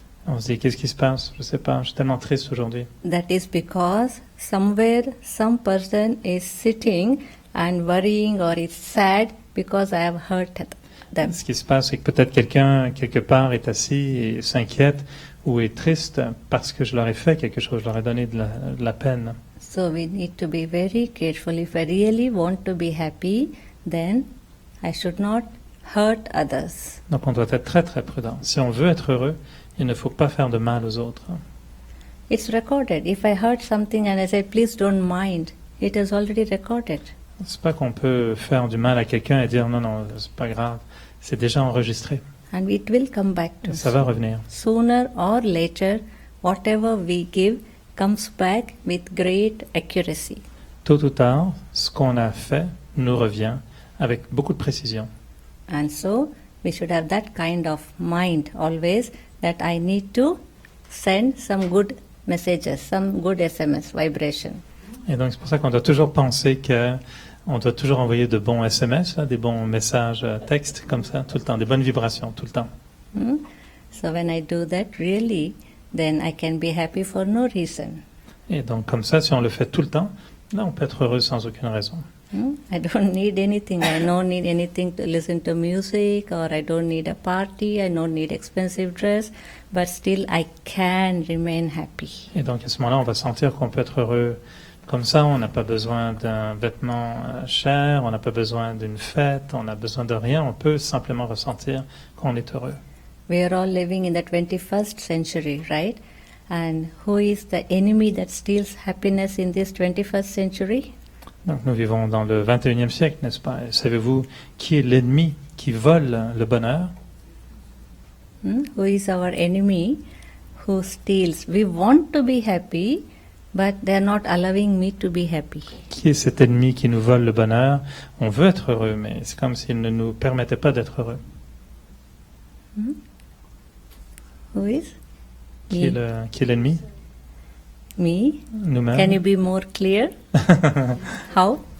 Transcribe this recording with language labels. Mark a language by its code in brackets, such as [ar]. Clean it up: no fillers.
[fr] On se dit, qu'est-ce qui se passe? Je sais pas, je suis tellement triste aujourd'hui. [en] That is because somewhere some person is sitting and worrying or is sad because I have hurt them. [fr] Ce qui se passe, c'est que peut-être quelqu'un, quelque part, est assis et s'inquiète ou est triste parce que je leur ai fait quelque chose, je leur ai donné de la peine. [en] So we need to be very careful. If I really want to be happy, then I should not hurt others. [fr] Donc on doit être très très prudent. Si on veut être heureux, il ne faut pas faire de mal aux autres. [en] It's recorded. If I hurt something and I say, please don't mind, it is already recorded. [fr] C'est pas qu'on peut faire du mal à quelqu'un et dire non, non, c'est pas grave. C'est déjà enregistré. [en] And it will come back to us. [fr] Ça va revenir. [en] Sooner or later, whatever we give comes back with great accuracy. [fr] Tôt ou tard, ce qu'on a fait nous revient avec beaucoup de précision. [en] And so, we should have that kind of mind always, that I need to send some good messages, some good SMS vibration. [fr] Et donc c'est pour ça qu'on doit toujours penser que on doit toujours envoyer de bons SMS, des bons messages textes comme ça tout le temps, des bonnes vibrations tout le temps. [en] So when I do that, really, then I can be happy for no reason. [fr] Et donc comme ça, si on le fait tout le temps, là on peut être heureux sans aucune raison. [en] I don't need anything. I don't need anything to listen to music, or I don't need a party. I don't need expensive dress, but still I can remain happy. [fr] Et donc à ce moment-là, on va sentir qu'on peut être heureux comme ça. On n'a pas besoin d'un vêtement cher, on n'a pas besoin d'une fête, on n'a besoin de rien. On peut simplement ressentir qu'on est heureux. [en] We are all living in the 21st century, right? And who is the enemy that steals happiness in this 21st century? [fr] Donc nous vivons dans le 21e siècle, n'est-ce pas? Et savez-vous qui est l'ennemi qui vole le bonheur? [en] Who is our enemy who steals? We want to be happy, but they are not allowing me to be happy. [fr] Qui est cet ennemi qui nous vole le bonheur? On veut être heureux, mais c'est comme s'il ne nous permettait pas d'être heureux. [en] Who is? [fr] Qui est l'ennemi? [en] Me? [fr] Nous-mêmes. [en] Can you be more clear? How?